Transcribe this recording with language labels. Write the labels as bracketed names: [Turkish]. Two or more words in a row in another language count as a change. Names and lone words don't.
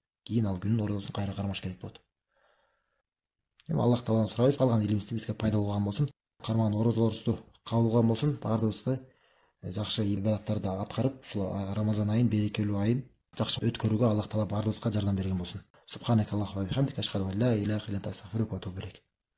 [Kyrgyz] Эми Аллах Тааладан сурайбыз, калган илимибизди бизге пайдалуу болгон болсун. Кармаган орозолорубузду кабыл кылган болсун. Баардыгыбызды жакшы ибадаттарды аткарып, ушул Рамазан айын, берекелүү айын жакшы өткөрүүгө Аллах Таала баардыгыбызга жардам берген болсун. [Arabic] سبحانك اللهم وبحمدك، أشهد أن لا إله إلا أنت، أستغفرك وأتوب إليك.